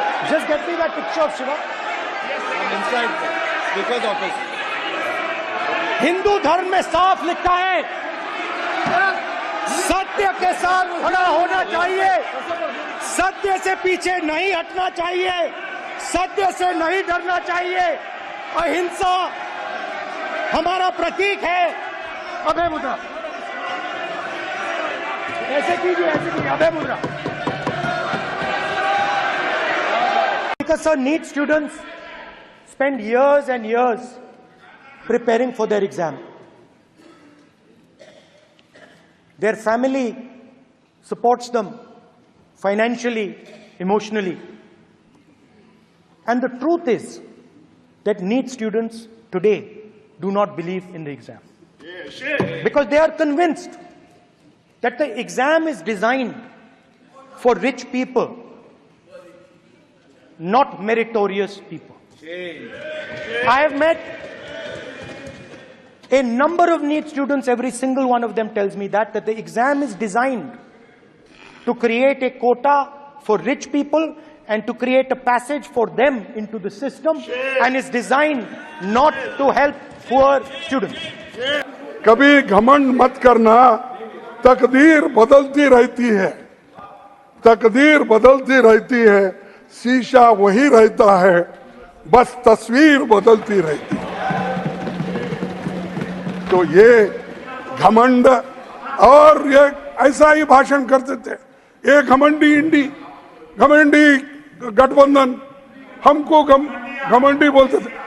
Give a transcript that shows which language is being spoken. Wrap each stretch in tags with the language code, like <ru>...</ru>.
<en>Just get me that picture of Shiva. I'm inside Speaker's office.</en> <hi>Hindu धर्म में साफ लिखा है, सत्य के साथ खड़ा होना चाहिए, सत्य से पीछे नहीं हटना चाहिए, सत्य से नहीं डरना चाहिए। अहिंसा हमारा प्रतीक है। अभय मुद्रा ऐसे कीजिए, अभय मुद्रा।</hi> <en>Because sir, NEET students spend years and years preparing for their exam. Their family supports them financially, emotionally. And the truth is that NEET students today do not believe in the exam. Because they are convinced that the exam is designed for rich people, not meritorious people. I have met a number of NEET students. Every single one of them tells me that the exam is designed to create a quota for rich people and to create a passage for them into the system, and is designed not to help poor students.</en> <hi>कभी घमंड मत करना, तकदीर बदलती रहती है, तकदीर बदलती रहती है, शीशा वही रहता है, बस तस्वीर बदलती रहती है। तो ये घमंड और ये ऐसा ही भाषण करते थे, ये घमंडी इंडी, घमंडी गठबंधन, हमको घमंडी बोलते थे।</hi>